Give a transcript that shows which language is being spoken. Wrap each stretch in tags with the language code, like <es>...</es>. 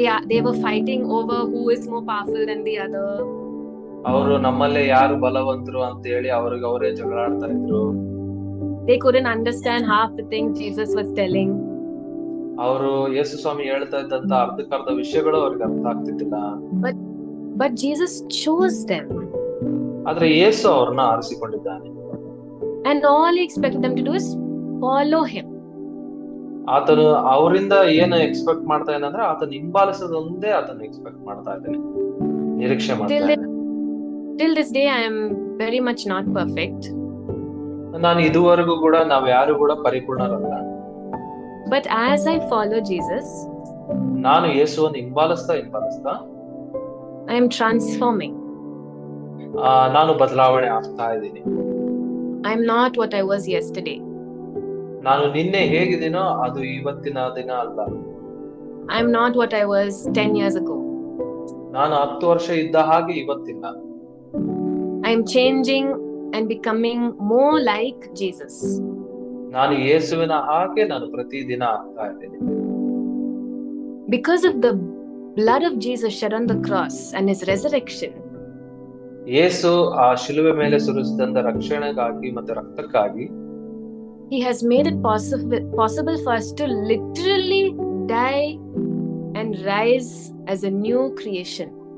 <en>They were fighting over who is more powerful than the other.</en> <kn>ಅವರು ನಮ್ಮಲ್ಲೇ ಯಾರು ಬಲವಂತರು ಅಂತ ಹೇಳಿ ಅವ್ರಿಗೆ ಅವರೇ ಜಗಳ ಆಡ್ತಾ ಇದ್ರು.</kn> <en>They couldn't understand half the things Jesus was telling.</en> <kn>ಅವರು ಯೇಸು ಸ್ವಾಮಿ ಹೇಳ್ತಾ ಇದ್ದಂತ ಅರ್ಧಕ್ಕರ್ಧ ವಿಷಯಗಳು ಅವ್ರಿಗೆ ಅರ್ಥ ಆಗ್ತಿದ್ದಿಲ್ಲ.</kn> <en>But Jesus chose them.</en> <kn>ಆದ್ರೆ ಯೇಸು ಅವ್ರನ್ನ ಆರಿಸಿಕೊಂಡಿದ್ದಾನೆ.</kn> <en>And all he expected them to do is follow him.</en> <kn>ಆತನು ಅವರಿಂದ ಏನು ಎಕ್ಸ್ಪೆಕ್ಟ್ ಮಾಡ್ತಾ ಇದ್ದಾನೆ, ಆತನ ಹಿಂಬಾಲಿಸೋದೊಂದೇ ಆತನ ಎಕ್ಸ್ಪೆಕ್ಟ್ ಮಾಡ್ತಾ ಇದ್ದಾನೆ, ನಿರೀಕ್ಷೆ ಮಾಡ್ತಾ ಇದ್ದಾನೆ.</kn> <en>Till this day I am very much not perfect.</en> <kn>ನಾನು ಇದುವರೆಗೂ ಕೂಡ ನಾವ್ ಯಾರು ಕೂಡ ಪರಿಪೂರ್ಣರಲ್ಲ.</kn> <en>But as I follow Jesus,</en> <kn>ನಾನು ಯೇಸುವನ್ನು ಹಿಂಬಾಲಿಸ್ತಾ</kn> <en>I am transforming.</en> <kn>ನಾನು ಬದಲಾವಣೆ ಆಗ್ತಾ ಇದ್ದೀನಿ.</kn> <en>I am not what I was yesterday.</en> <kn>ನಾನು ನಿನ್ನೆ ಹೇಗಿದ್ದೀನೋ ಅದು ಇವತ್ತಿನ ದಿನ ಅಲ್ಲ.</kn> <en>I am not what I was 10 years ago.</en> <kn>ನಾನು 10 ವರ್ಷ ಇದ್ದ ಹಾಗೆ ಇವತ್ತಿಲ್ಲ.</kn> <en>I am changing and becoming more like Jesus.</en> <kn>ನಾನು ಯೇಸುವಿನ ಹಾಗೆ ನಾನು ಪ್ರತಿದಿನ ಆಗ್ತಾ ಇದ್ದೀನಿ.</kn> <en>Because of the blood of Jesus shed on the cross and his resurrection,</en> <kn>ಯೇಸು ಆ ಶಿಲುಬೆ ಮೇಲೆ ಸುರಿಸಿದಂತ ರಕ್ಷಣೆಗಾಗಿ ಮತ್ತೆ ರಕ್ತಕ್ಕಾಗಿ,</kn> <en>He has made it possible for us to literally die and rise as a new creation.</en>